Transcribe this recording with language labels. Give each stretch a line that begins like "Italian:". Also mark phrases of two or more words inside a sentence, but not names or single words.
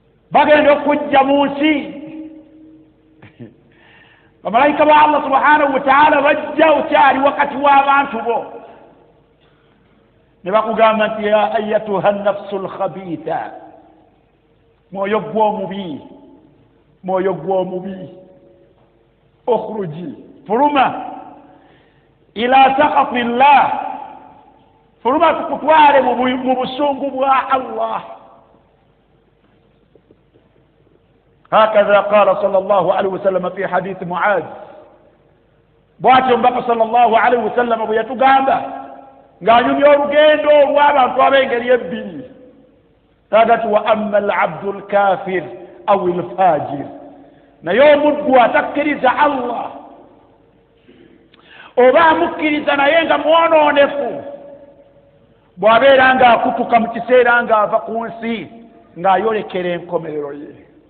Ganda: Bagenda okujja mu nsi. Bamalayika ba
Arabic: الله سبحانه وتعالى
Ganda: bajja okyali wakati w'abantu bo. Ne bakugamba nti,
Arabic: "يا أيتها النفس الخبيثة."
Ganda: Mwoyo gw'omubi. Mwoyo gw'omubi. Okhruji. Fuluma.
Arabic: إلى سخط الله.
Ganda: Fuluma, tukutwale mu bu-, mu busungu bwa Allah.
Arabic: هكذا قال صلى الله عليه وسلم في حديث معاذ.
Ganda: Bw'atyo omubaka
Arabic: صلى الله عليه وسلم
Ganda: bwe yatugamba ng'anyumya olugendo olw'abantu ab'engeri ebbiri. Taga ti,
Arabic: "وأما العبد الكافر أو الفاجر."
Ganda: Naye omuddu atakkiriza Allah, oba amukkiriza naye nga mwonoonefu, bw'abeera ng'akutuka mu kiseera ng'ava ku nsi, ng'ayolekera enkomerero ye.